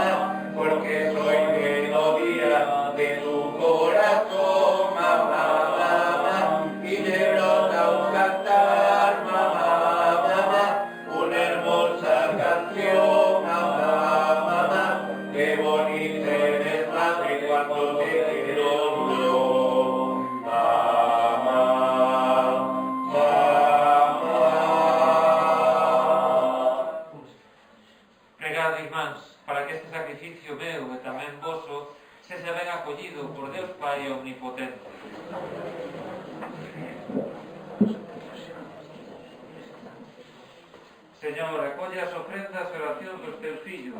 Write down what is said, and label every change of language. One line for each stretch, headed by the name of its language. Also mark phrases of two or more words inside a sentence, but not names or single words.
Spanish: porque soy melodía de tu corazón, mamá, mamá, y me brota un cantar, mamá, mamá, una hermosa canción, mamá, mamá, qué bonita eres, madre, cuando te quiero yo, mamá, mamá.
Galician: Pregad, irmáns, para que este sacrificio meu e tamén voso sexa ben acollido por Deus Pai Omnipotente. Señor, acolle as ofrendas e oracións dos teus fillos.